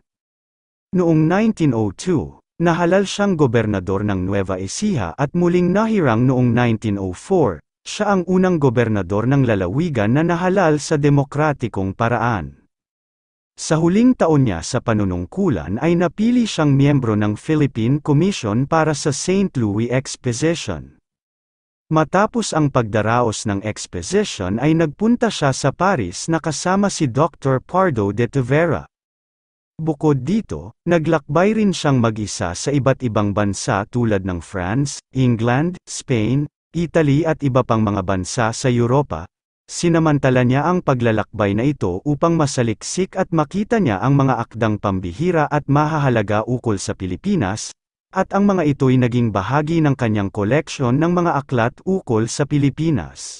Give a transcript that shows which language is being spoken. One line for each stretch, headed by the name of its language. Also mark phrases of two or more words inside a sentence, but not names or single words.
Filipino: Noong 1902, nahalal siyang gobernador ng Nueva Ecija at muling nahirang noong 1904, siya ang unang gobernador ng lalawigan na nahalal sa demokratikong paraan. Sa huling taon niya sa panunungkulan ay napili siyang miyembro ng Philippine Commission para sa St. Louis Exposition. Matapos ang pagdaraos ng exposition ay nagpunta siya sa Paris na kasama si Dr. Pardo de Tavera. Bukod dito, naglakbay rin siyang mag-isa sa iba't ibang bansa tulad ng France, England, Spain, Italy at iba pang mga bansa sa Europa. Sinamantala niya ang paglalakbay na ito upang masaliksik at makita niya ang mga akdang pambihira at mahahalaga ukol sa Pilipinas, at ang mga ito'y naging bahagi ng kanyang koleksyon ng mga aklat ukol sa Pilipinas.